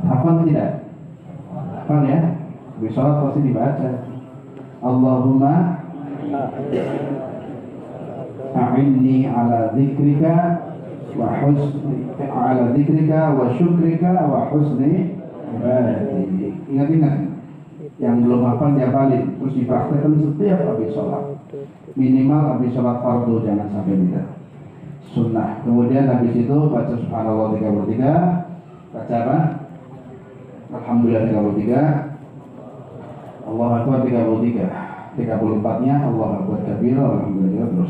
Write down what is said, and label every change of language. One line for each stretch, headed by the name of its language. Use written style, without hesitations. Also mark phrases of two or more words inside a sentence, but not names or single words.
Indonesian: Hafal tidak? Hafal ya? Habis sholat pasti dibaca.
Arabic: اللهم أعني على ذكرك وحسن على ذكرك وشكرك وحسن عبادتك.
Indonesian: Ingat-ingat. Yang belum hafal dihafalin, terus dipraktekkan setiap habis sholat. Minimal habis sholat fardu, jangan sampai tidak. Sunnah. Kemudian habis itu baca subhanallah 33, baca apa? Alhamdulillah 33,
Arabic: الله أكبر
Indonesian: 33, 34-nya
Arabic: الله أكبر كبير,
Indonesian: alhamdulillah terus.